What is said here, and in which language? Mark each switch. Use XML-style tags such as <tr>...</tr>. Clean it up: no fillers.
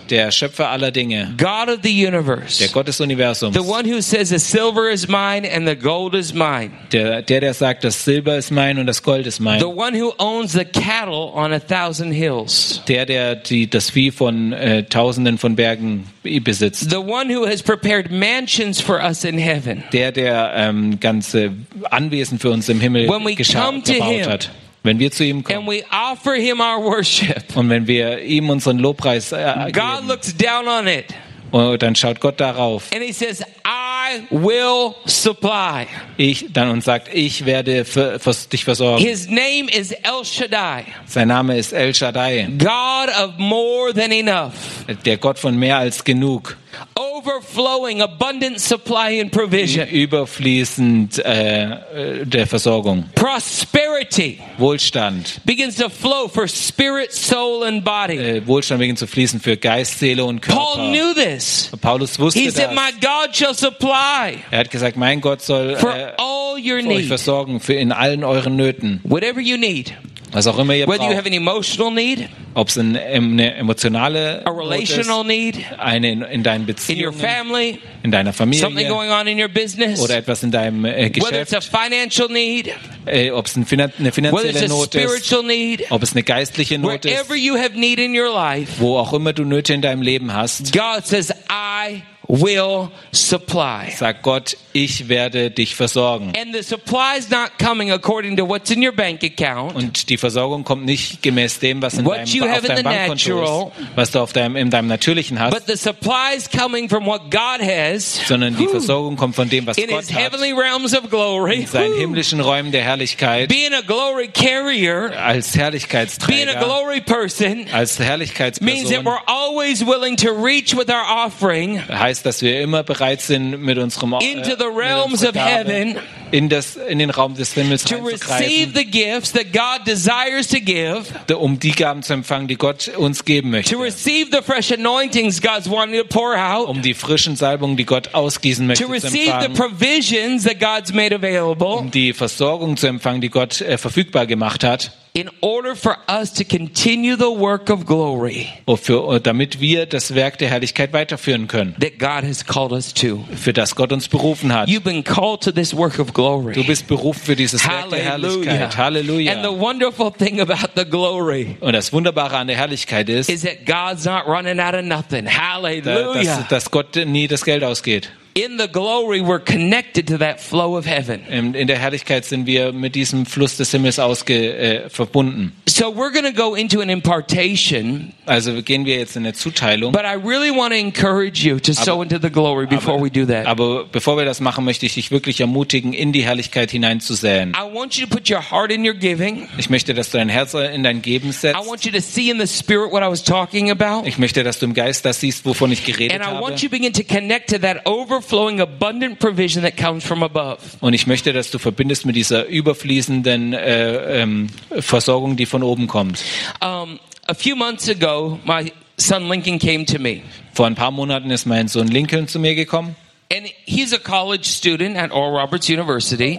<de>Der Schöpfer aller Dinge.</de> <en>God of the universe.</en> <de>Der Gott des Universums.</de> <en>The one who says the silver is mine and the gold is mine.</en> <de>Der sagt, das Silber ist mein und das Gold ist mein.</de> <en>The one who owns the cattle on a thousand hills.</en> <de>Das Vieh von tausenden von Bergen besitzt.</de> <en>The one who has prepared mansions for us in heaven.</en> <de>Der ganze Anwesen für uns im Himmel gebaut hat. Wenn wir zu ihm kommen,</de> <en>and we offer him our worship,</en> <de>und wenn wir ihm unseren Lobpreis geben,</de> <en>God looks down on it,</en> <de>und dann schaut Gott darauf,</de> <en>and he says, "I will supply."</en> <de>Ich dann und sagt, ich werde dich versorgen.</de> <en>His name is El Shaddai.</en> <de>Sein Name ist El Shaddai.</de> <en>God of more than enough.</en> <de>Der Gott von mehr als genug.</de> <en>Overflowing, abundant supply and provision.</en> <de>Überfließend der Versorgung.</de> <en>Prosperity.</en> <de>Wohlstand.</de> <en>Begins to flow for spirit, soul and body.</en> <de>Wohlstand beginnt zu fließen für Geist, Seele und Körper.</de> <en>Paul knew this.</en> <de>Paulus wusste das.</de> <en>He said, "My God shall supply."</en> <de>Er hat gesagt, mein Gott soll</de> <en>for all your</en> <de>für euch versorgen, für in allen euren Nöten.</de> <en>Whatever you need.</en> <de>Was auch immer ihr braucht.</de> <en>Whether you have an emotional need.</en> <de>Ob es eine emotionale</de> <en>a relational</en> <de>ist,</de> <en>need,</en> <de>eine in deinen Beziehungen,</de> <en>in, your family,</en> <de>in deiner Familie,</de> <en>something going on in your business,</en> <de>oder etwas in deinem Geschäft,</de> <en>whether it's a financial need,</en> <de>ob es eine finanzielle</de> <en>whether it's</en> <de>Not</de> <en>a spiritual</en> <de>ist,</de> <en>need,</en> <de>ob es eine geistliche Not</de> <en>wherever</en> <de>ist,</de> <en>you have need in your life,</en> <de>wo auch immer du Nöte in deinem Leben hast,</de> <en>God says, "I will supply."</en> <de>Sag Gott, ich werde dich versorgen.</de> <en>And the supply is not coming according to what's in your bank account.</en> <de>Und die Versorgung kommt nicht gemäß dem, was in</de> <en>what</en> <de>deinem auf deinem Bankkonto</de> <en>natural,</en> <de>ist, was du in deinem natürlichen hast.</de> <en>But the supply is coming from what God has.</en> <de>Sondern die Versorgung kommt von dem, was Gott hat.</de> <en>In his heavenly realms of glory.</en> <de>In seinen himmlischen Räumen der Herrlichkeit.</de> <en>Being a glory carrier.</en> <de>Als Herrlichkeitsträger.</de> <en>Being a glory person.</en> <de>Als Herrlichkeitsperson.</de> <en>Means that we're always willing to reach with our offering.</en> <de>Dass wir immer bereit sind, mit unserem</de> <en>into the realms</en> <de>mit unserer Gabe,</de> <en>of heaven,</en> <de>in den Raum des Himmels</de> <en>to receive the gifts that God desires to give,</en> <de>um die Gaben zu empfangen, die Gott uns geben möchte,</de> <en>to receive the fresh anointings God's wanting to pour out,</en> <de>um die frischen Salbungen, die Gott ausgießen möchte,</de> <en>to receive the provisions that God's made available,</en> <de>um die Versorgung zu empfangen, die Gott verfügbar gemacht hat.</de> <en>in order for us to continue the work of glory.</en> <de>Damit wir das Werk der Herrlichkeit weiterführen können.</de> <en>That God has called us to.</en> <de>Für das Gott uns berufen hat.</de> <en>You've been called to this work of glory.</en> <de>Du bist berufen für dieses Werk der Herrlichkeit. Halleluja.</de> <en>And the wonderful thing about the glory.</en> <de>Und das Wunderbare an der Herrlichkeit ist,</de> <en>is that God's not running out of nothing.</en> <de>Halleluja. Dass Gott nie das Geld ausgeht.</de> <en>In the glory we're connected to that flow of heaven.</en> <de>In der Herrlichkeit sind wir mit diesem Fluss des Himmels verbunden.</de> <en>So we're going to go into an impartation.</en> <de>Also gehen wir jetzt in eine Zuteilung.</de> <en>But I really want to encourage you to sow into the glory before we do that.</en> <de>Aber bevor wir das machen, möchte ich dich wirklich ermutigen, in die Herrlichkeit hineinzusäen.</de> <en>I want you to put your heart in your giving.</en> <de>Ich möchte, dass du dein Herz in dein Geben setzt.</de> <en>I want you to see in the spirit what I was talking about.</en> <de>Ich möchte, dass du im Geist das siehst, wovon ich geredet habe.</de> <en>And I want you to begin to connect to that overflowing abundant provision that comes from above.</en> <de>Und ich möchte, dass du verbindest mit dieser überfließenden Versorgung, die von oben kommt.</de> <en>A few months ago, my son Lincoln came to me.</en> <de>Vor ein paar Monaten ist mein Sohn Lincoln zu mir gekommen.</de> <en>And he's a college student at Oral Roberts University.</en>